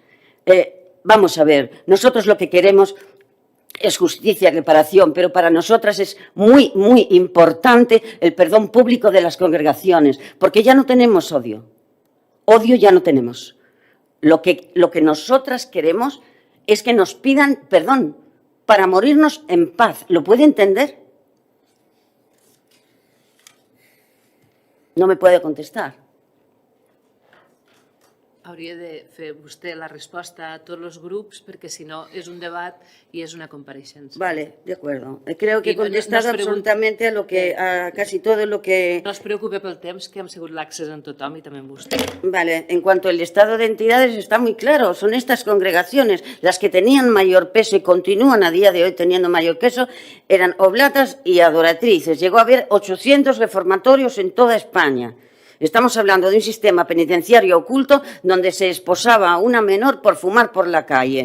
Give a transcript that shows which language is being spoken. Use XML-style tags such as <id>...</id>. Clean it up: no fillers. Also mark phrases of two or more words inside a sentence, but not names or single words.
<es>Vamos a ver, nosotros lo que queremos es justicia y reparación, pero para nosotras es muy, muy importante el perdón público de las congregaciones, porque ya no tenemos odio. Odio ya no tenemos. Lo que nosotras queremos es que nos pidan perdón para morirnos en paz. ¿Lo puede entender? No me puede contestar.</es> <ca>Hauria de fer vostè la resposta a tots els grups perquè, si no, és un debat i és una compareixença.</ca> <es>Vale, de acuerdo. Creo que he Y no contestado es absolutamente a casi todo lo que...</es> <ca>No es preocupe pel temps, que hem sigut laxes en tothom i també en vostè.</ca> <es>Vale, en cuanto al estado de entidades está muy claro, son estas congregaciones las que tenían mayor peso y continúan a día de hoy teniendo mayor peso, eran oblatas y adoratrices. Llegó a haber 800 reformatorios en toda España. Estamos hablando de un sistema penitenciario oculto donde se esposaba a una menor por fumar por la calle.</es>